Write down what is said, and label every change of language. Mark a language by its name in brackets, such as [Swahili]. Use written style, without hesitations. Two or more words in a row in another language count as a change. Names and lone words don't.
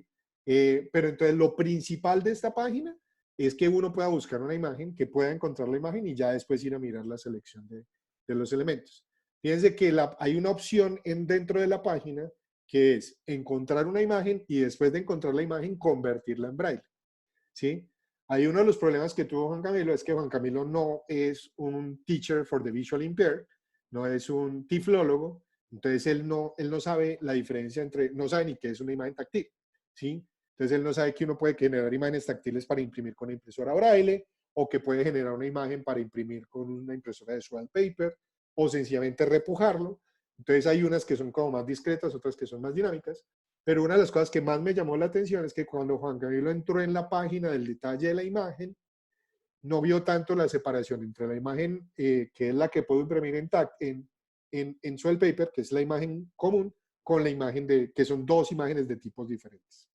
[Spanish] Pero entonces lo principal de esta página es que uno pueda buscar una imagen, que pueda encontrar la imagen y ya después ir a mirar la selección de los elementos. Fíjense que hay una opción dentro de la página que es encontrar una imagen y después de encontrar la imagen convertirla en braille, ¿sí? Hay uno de los problemas que tuvo Juan Camilo es que Juan Camilo no es un [English] teacher for the visual impaired, [Spanish] no es un tiflólogo, entonces él no sabe la diferencia entre, no sabe ni qué es una imagen táctil, ¿sí? Entonces él no sabe que uno puede generar imágenes táctiles para imprimir con una impresora braille o que puede generar una imagen para imprimir con una impresora de [English] swell paper [Spanish] o sencillamente repujarlo. Entonces hay unas que son como más discretas, otras que son más dinámicas. Pero una de las cosas que más me llamó la atención es que cuando Juan Camilo entró en la página del detalle de la imagen, no vio tanto la separación entre la imagen que es la que puedo imprimir en [English] Swell Paper, [Spanish] que es la imagen común, con la imagen que son dos imágenes de tipos diferentes.